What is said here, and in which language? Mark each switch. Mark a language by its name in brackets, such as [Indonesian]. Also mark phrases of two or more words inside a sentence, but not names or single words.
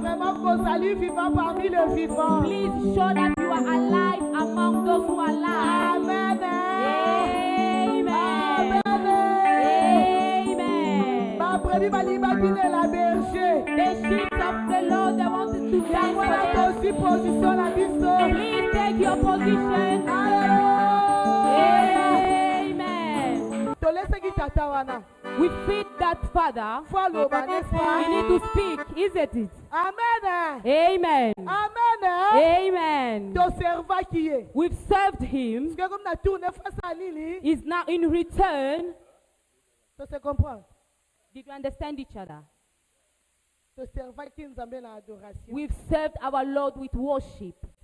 [English] Please show that you are alive among those who are alive. Amen. Amen. Amen. The sheep of the Lord, they wanted to dance for them. Please take your position. Amen. [Lingala] Tolese ki tata wana. [English] We feed that father. We need to speak, isn't it? Amen. Amen. Amen. Amen. We've served him. He's now in return. Did you understand each other? We've served our Lord with worship.